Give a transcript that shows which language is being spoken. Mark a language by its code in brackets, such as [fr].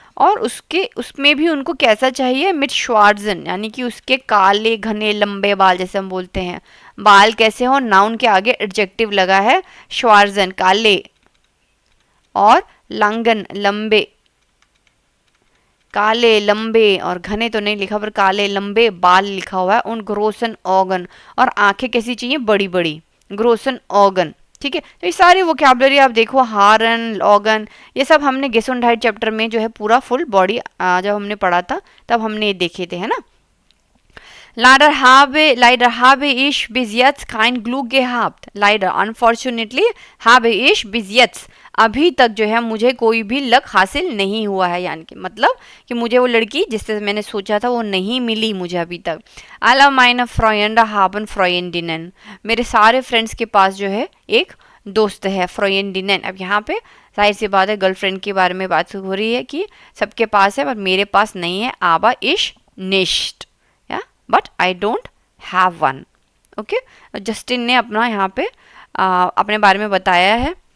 [hi] और उसमें भी उनको कैसा चाहिए, मिट श्वार्जन यानी कि उसके काले घने लंबे बाल, जैसे हम बोलते हैं बाल कैसे हो, नाउन के आगे एडजेक्टिव लगा है श्वार्जन काले, और लंगन लंबे, काले लंबे और घने तो नहीं लिखा पर काले लंबे बाल लिखा हुआ है। उन ग्रोसन ऑर्गन, और आंखें कैसी चाहिए, बड़ी बड़ी, ग्रोसन ऑर्गन, ठीक है। तो ये सारी वोकैबुलरी आप देखो, हारन ऑर्गन, ये सब हमने गेसुंडहाइट चैप्टर में जो है पूरा फुल बॉडी जब हमने पढ़ा था तब हमने ये देखे थे, है ना। [de] Leider habe ich bis jetzt kein Glück gehabt। [hi] Leider unfortunately [de] habe ich bis jetzt, [hi] अभी तक जो है मुझे कोई भी लक हासिल नहीं हुआ है, यानी कि मतलब कि मुझे वो लड़की जिससे मैंने सोचा था वो नहीं मिली मुझे अभी तक। [de] Alle meine Freunde haben Freundinnen। [hi] मेरे सारे फ्रेंड्स के पास जो है एक दोस्त है, Freundinnen। अब यहाँ पे जाहिर सी बात है गर्लफ्रेंड के बारे में बात हो रही है कि सबके पास है पर मेरे पास नहीं है, [de] aber ich nicht, [en] But I don't have one. [hi] Okay, Justin ने अपना यहाँ पे अपने बारे में बताया है।